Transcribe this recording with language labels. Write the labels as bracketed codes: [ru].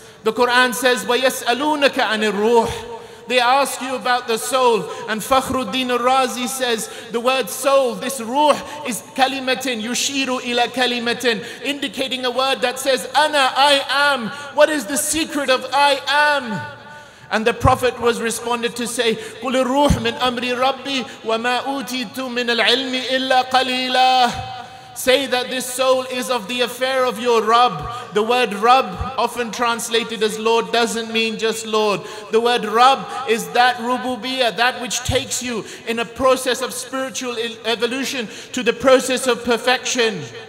[en] The Quran says, [ar] وَيَسْأَلُونَكَ عَنِ الرُّوحِ. [en] They ask you about the soul, and Fakhruddin al-Razi says the word soul, this ruh, is kalimatin, [ar] yushiru ila kalimatin, [en] indicating a word that says ana, I am. What is the secret of I am? And the Prophet was responded to say, [ar] قُلِ الرُّوحُ مِنْ أَمْرِ رَبِّي وَمَا أُوتِيتُ مِنَ الْعِلْمِ إِلَّا قَلِيلًا. [en] Say that this soul is of the affair of your Rabb. The word Rabb, often translated as Lord, doesn't mean just Lord. The word Rabb is that rububiyyah, that which takes you in a process of spiritual evolution to the process of perfection.